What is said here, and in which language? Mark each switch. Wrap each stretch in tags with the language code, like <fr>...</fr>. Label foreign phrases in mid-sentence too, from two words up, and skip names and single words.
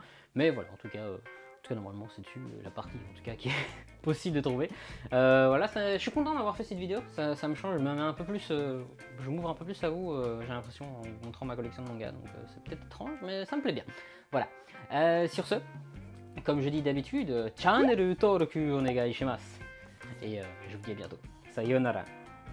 <fr>Mais voilà, en tout cas normalement c'est dessus la partie en tout cas qui est possible de trouver. Voilà, je suis content d'avoir fait cette vidéo, ça me change, je me mets un peu plus, je m'ouvre un peu plus à vous, j'ai l'impression, en vous montrant ma collection de manga, donc c'est peut-être étrange mais ça me plaît bien. Voilà, sur ce, comme je dis d'habitude,</fr> <ja>channel登録お願いします.</ja> <fr>Et je vous dis à bientôt. Sayonara.</fr>